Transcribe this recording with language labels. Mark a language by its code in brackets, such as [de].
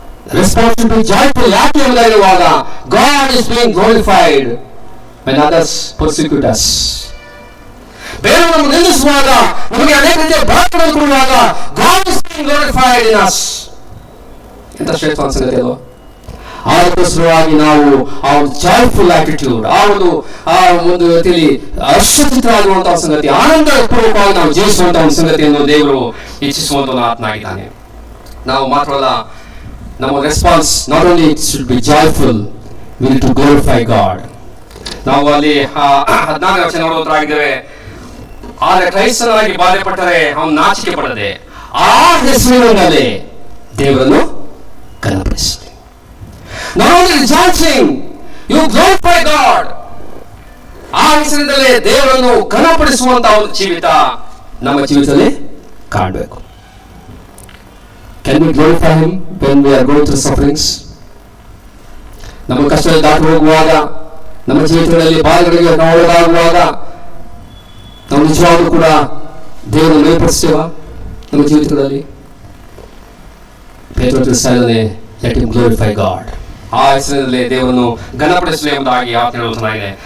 [en] The response should be joyful. [kn] ಯಾಕೆ ಎಂಬುದಾಗಿರುವಾಗ [en] God is being glorified when others persecute us. [kn] ಬೇರೆ ನಮ್ಮನ್ನು ನಿಲ್ಲಿಸುವಾಗ, ನಮಗೆ ಅನೇಕ ರೀತಿಯ ಬಾಧೆಗಳನ್ನು ಕೊಡುವಾಗ [en] God is being glorified in us. [kn] ಎಂತ ಶ್ರೇಷ್ಠವಾದ ಸಂಗತಿ ಅಲ್ವಾ? ಅದಕ್ಕೋಸ್ಕರವಾಗಿ ನಾವು ಆ ಒಂದು ಜಾಯ್ಫುಲ್ ಆಟಿಟ್ಯೂಡ್, ಆ ಒಂದು ರೀತಿಯಲ್ಲಿ ಹರ್ಷಚಿತ್ತರಾಗಿರುವಂತಹ ಸಂಗತಿ, ಆನಂದ ಪೂರ್ವಕವಾಗಿ ನಾವು ಜೀವಿಸುವಂತಹ ಒಂದು ಸಂಗತಿಯನ್ನು ದೇವರು ಇಚ್ಛಿಸುವಂತ ಆತ್ಮನಾಗಿದ್ದಾನೆ. ನಾವು ಮಾತ್ರವಲ್ಲ, ನಮ್ಮ [en] Response not only it should be joyful, we need to glorify God. [kn] ನಾವು ಅಲ್ಲಿ 14ನೇ ವಚನ ನೋಡುವಂತರಾಗಿದ್ದೇವೆ. ಆದರೆ ಕ್ರೈಸ್ತನಾಗಿ ಬಾಧೆ ಪಟ್ಟರೆ ಅವನು ನಾಚಿಕೆ ಪಡದೆ ಆ ಹೆಸರಿನಲ್ಲಿ ದೇವರನ್ನು ಘನಪಡಿಸಲಿ. [en] Not only rejoicing, you glorify God. [kn] ಆ ಹೆಸರಿನಲ್ಲೇ ದೇವರನ್ನು ಘನಪಡಿಸುವಂತಹ ಒಂದು ಜೀವಿತ ನಮ್ಮ ಜೀವಿತದಲ್ಲಿ ಕಾಣಬೇಕು. [en] Can we glorify Him when we are going through sufferings? [kn] ನಮ್ಮ ಕಷ್ಟದಲ್ಲಿ ದಾಟಿ ಹೋಗುವಾಗ, ನಮ್ಮ ಜೀವಿತದಲ್ಲಿ ಬಾಧೆಗಳಿಗೆ ನಾವು ಒಳಗಾಗುವಾಗ ನಾವು ನಿಜವಾಗ್ಲೂ ಕೂಡ ದೇವರನ್ನು ಮೇಲ್ಪಡಿಸ್ತೇವಾ ನಮ್ಮ ಜೀವಿತಗಳಲ್ಲಿ? ಪೇತ್ರ ತಿಳಿಸ್ತಾ ಇದ್ದಾನೆ, [en] let him glorify God. [kn] ಆ ಹೆಸರಿನಲ್ಲಿ ದೇವರನ್ನು ಘನಪಡಿಸಲಿ ಎಂಬುದಾಗಿ ಆತನು ಹೇಳುತ್ತಾನೆ.